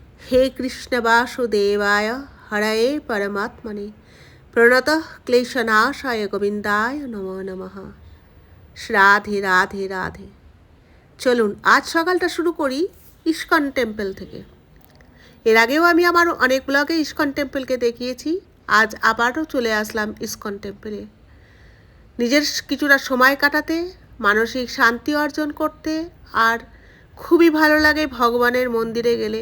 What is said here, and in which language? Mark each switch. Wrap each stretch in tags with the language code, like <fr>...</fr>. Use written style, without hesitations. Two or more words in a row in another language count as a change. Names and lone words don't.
<sa>हे कृष्ण वासुदेवाय हरये परमात्मने प्रणतः क्लेशनाशाय गोविंदाय नमो नमः।</sa> <bn>রাধে রাধে রাধে। চলুন আজ সকালটা শুরু করি ইস্কন টেম্পল থেকে। এর আগেও আমি আমার অনেক ব্লগে ইস্কন টেম্পলকে দেখিয়েছি। আজ আবারও চলে আসলাম ইস্কন টেম্পলে নিজের কিছুটা সময় কাটাতে, মানসিক শান্তি অর্জন করতে, আর খুবই ভালো লাগে ভগবানের মন্দিরে গেলে।</bn>